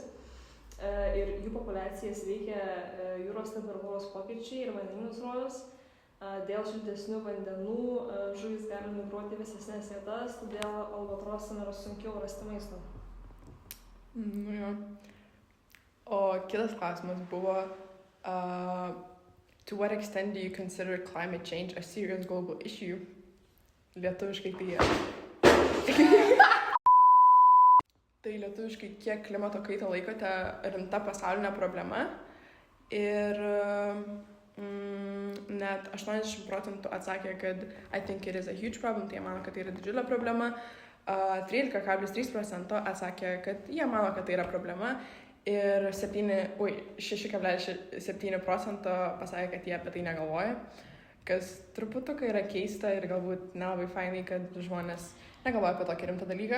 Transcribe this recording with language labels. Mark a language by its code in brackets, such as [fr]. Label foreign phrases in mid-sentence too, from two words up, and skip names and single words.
[lt] Ir jų populiacijas veikia jūros temperatūros pokyčiai ir vandenynų srovės. Dėl šiltesnių vandenų žuvys gali migruoti vėsesnes vietas, todėl albatrosam yra sunkiau rasti maisto. Jo. O kitas klausimas buvo [en] To what extent do you consider climate change a serious global issue? [lt] Lietuviškai Tai lietuviškai, kiek klimato kaitą laikote rimta pasaulinė problema ir net 80% atsakė, kad [en] I think it is a huge problem, [lt] tai jie mano, kad tai yra didžiulė problema. 13,3% atsakė, kad jie mano, kad tai yra problema ir 6,7% pasakė, kad jie apie tai negalvoja. kas truputuką yra keista ir galbūt nelabai fainai, kad žmonės negalvoja apie tokį rimtą dalyką.